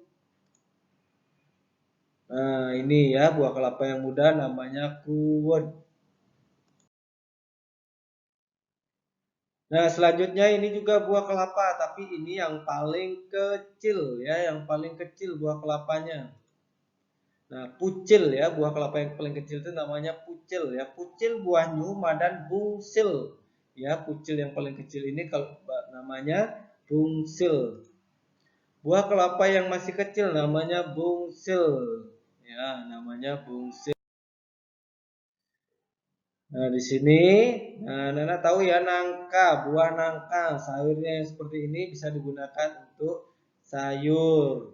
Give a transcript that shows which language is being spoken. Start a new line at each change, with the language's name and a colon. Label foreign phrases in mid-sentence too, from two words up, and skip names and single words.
Indonesian: Nah, ini ya buah kelapa yang muda namanya kuud. Nah, selanjutnya ini juga buah kelapa, tapi ini yang paling kecil ya, yang paling kecil buah kelapanya. Nah, pucil ya, buah kelapa yang paling kecil itu namanya pucil ya. Pucil buahnya madan bungsil. Ya, pucil yang paling kecil ini kalau namanya bungsil. Buah kelapa yang masih kecil namanya bungsil. Ya, namanya bungsil. Nah, di sini, nah, Nana tahu ya nangka, buah nangka, sayurnya yang seperti ini bisa digunakan untuk sayur.